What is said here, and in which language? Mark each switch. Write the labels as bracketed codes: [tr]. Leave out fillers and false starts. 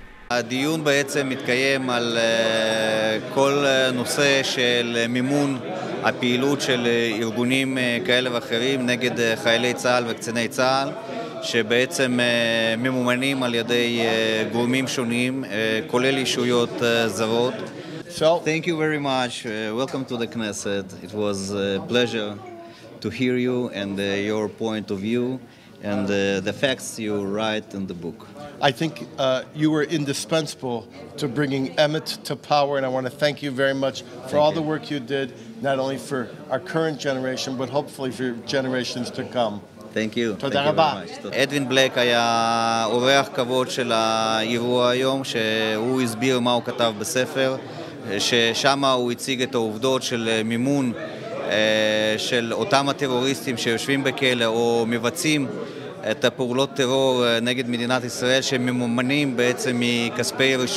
[he] הדיון בעצם מתקיים על כל נושא של מימון הפעילות של ארגונים כאלה ואחרים נגד חיילי צה"ל וקציני צה"ל, שבעצם ממומנים על ידי גורמים שונים, כולל ישויות זרות. [en] So, thank you very much. Welcome to the Knesset. It was a pleasure to hear you and your point of view and the facts you write in the book. I think you were indispensable to bringing Emet to power, and I want to thank you very much for all the work you did, not only for our current generation, but hopefully for generations to come. Thank you. [he] תודה רבה. אדווין בלק היה אורח כבוד של האירוע היום, שהוא הסביר מה הוא כתב בספר, ששם הוא הציג את העובדות של מימון של אותם הטרוריסטים שיושבים בכלא או מבצעים את הפעולות טרור נגד מדינת ישראל, שממומנים בעצם מכספי